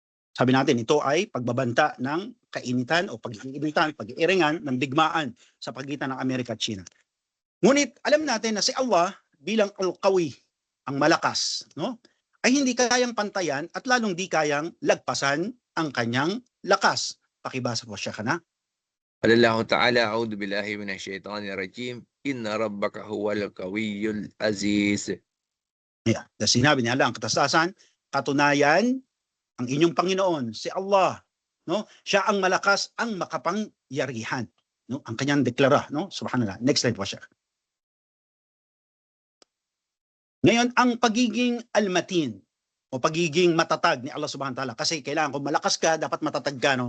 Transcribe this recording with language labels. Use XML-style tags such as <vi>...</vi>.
<tl>Sabi natin, ito ay pagbabanta ng kainitan o pag-iinitan, pag-iiringan ng digmaan sa pagitan ng Amerika at China. Ngunit alam natin na si Allah bilang Al-Qawi, ang malakas, no, ay hindi kayang pantayan at lalong di kayang lagpasan ang kanyang lakas. Pakibasa po siya kana.</tl> <ar>قال الله تعالى أعوذ بالله من الشيطان الرجيم إن ربك هو القوي العزيز.</ar> <en>Yeah.</en> <tl>Sinabi niya Allah ang katastasan, katunayan ang inyong Panginoon, si Allah, no? Siya ang malakas, ang makapangyarihan, no? Ang kanyang deklara, no? Subhanallah.</tl> <en>Next slide</en> <tl>po siya. Ngayon, ang pagiging almatin o pagiging matatag ni Allah subhanahu wa ta'ala, kasi kailangan kung malakas ka, dapat matatag ka, no?</tl>